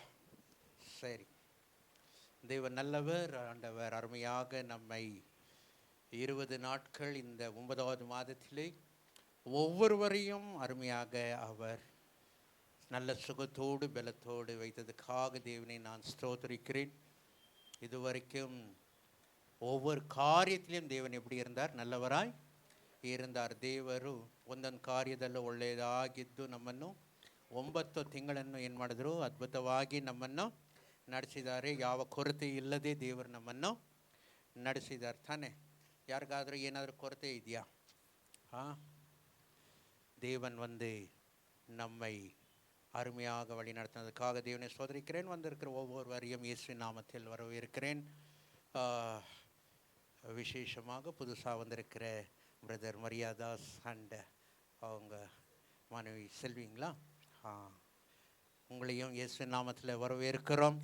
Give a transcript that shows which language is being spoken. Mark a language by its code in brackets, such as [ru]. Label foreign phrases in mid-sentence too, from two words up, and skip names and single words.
[ta] சரி, தேவன் நல்லவர், ஆண்டவர் அருமையாக நம்மை 20 நாட்கள் இந்த 9வது மாதத்திலே ஒவ்வொருவரையும் அருமையாக அவர் நல்ல சுகத்தோடு பலத்தோடு வைத்ததுக்காக தேவனை நான் ஸ்தோத்திரிக்கிறேன். இதுவரைக்கும் ஒவ்வொரு காரியத்திலும் தேவன் எப்படி இருந்தார்? நல்லவராய் இருந்தார். [kn] ದೇವರು ಒಂದೊಂದು ಕಾರ್ಯದಲ್ಲೂ ಒಳ್ಳೆಯದಾಗಿದ್ದು ನಮ್ಮನ್ನು 9 ತಿಂಗಳನ್ನು ಏನು ಮಾಡಿದ್ರು? ಅದ್ಭುತವಾಗಿ ನಮ್ಮನ್ನು ನಡೆಸಿದ್ದಾರೆ. ಯಾವ ಕೊರತೆ ಇಲ್ಲದೆ ದೇವರು ನಮ್ಮನ್ನು ನಡೆಸಿದ್ದಾರೆ ತಾನೆ. ಯಾರಿಗಾದರೂ ಏನಾದರೂ ಕೊರತೆ ಇದೆಯಾ? [ta] தேவன் நம்மை அருமையாக வழி நடத்தினதுக்காக தேவனை சோதரிக்கிறேன். வந்திருக்கிற ஒவ்வொருவரையும் இயேசுவின் நாமத்தில் வரவேற்கிறேன். விசேஷமாக புதுசாக வந்திருக்கிற பிரதர் மரியாதாஸ் அண்ட் அவங்க மனைவி செல்விங்களா, உங்களையும் இயேசுவின் நாமத்தில் வரவேற்கிறோம்.